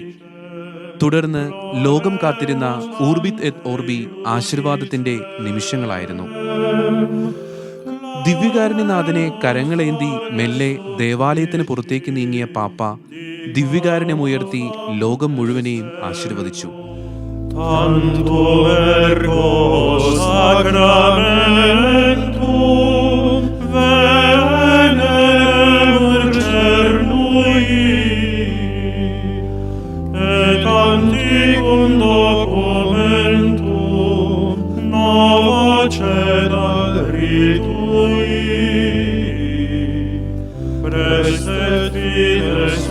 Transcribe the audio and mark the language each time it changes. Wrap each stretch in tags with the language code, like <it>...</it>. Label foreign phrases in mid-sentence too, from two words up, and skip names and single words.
<ml>തുടർന്ന് ലോകം കാത്തിരുന്ന ഊർബിത് എത് ഓർബി ആശീർവാദത്തിന്റെ നിമിഷങ്ങളായിരുന്നു. ദിവ്യകാരുണ്യനാഥനെ കരങ്ങളേന്തി മെല്ലെ ദേവാലയത്തിന് പുറത്തേക്ക് നീങ്ങിയ പാപ്പ ദിവ്യകാരുണ്യമുയർത്തി ലോകം മുഴുവനെയും ആശീർവദിച്ചു.</ml> <la>Tanto ergo sacramentum veneremur cernui, et antiquum documentum nova cedat ritui, prestet fides</la>